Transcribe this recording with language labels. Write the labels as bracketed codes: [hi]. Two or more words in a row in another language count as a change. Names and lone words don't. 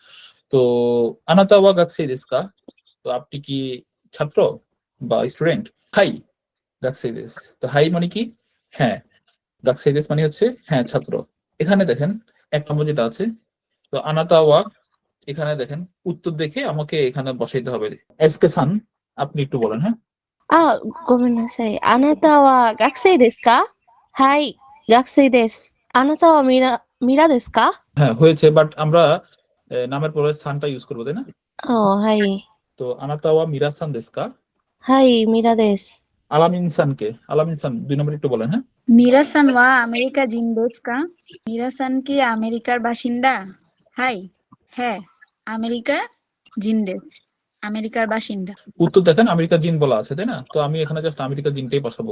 [bn] তো [ja] あなた は 学生 です か, [bn] তো আপনি কি ছাত্র বা স্টুডেন্ট? [ja] はい 学生 です. [bn] তো হাই মানে কি? হ্যাঁ। [ja] 学生 です [bn] মানে হচ্ছে হ্যাঁ ছাত্র। এখানে দেখেন 1 নম্বর যেটা আছে, তো [ja] あなた は, [bn] এখানে দেখেন উত্তর দেখে আমাকে এখানে বসাইতে হবে। এসকে সান আপনি একটু বলেন। হ্যাঁ, [ja] ごめんなさい。あなたは学生ですか？はい、学生です。あなたはミラですか？ [bn] হ্যাঁ হয়েছে, বাট আমরা নামের পরে সানটা ইউজ করবো, তাই না? [ja] はい。 তো あなた は ミラ さん です か. はい、ミラです。 [bn] আলামিন সানকে, আলামিন সান 2 নম্বর একটু বলেন। হ্যাঁ, [ja] ミラさん は アメリカ 人 です か? [bn] মিরা-সান কি আমেরিকার বাসিন্দা? হাই, হ্যাঁ, [ja] アメリカ 人 です, [bn] আমেরিকার বাসিন্দা। উত্তর দেখেন [ja] アメリカ 人 [bn] বলা আছে, তাই না? তো আমি এখানে জাস্ট আমেরিকা জিনটাই বসাবো।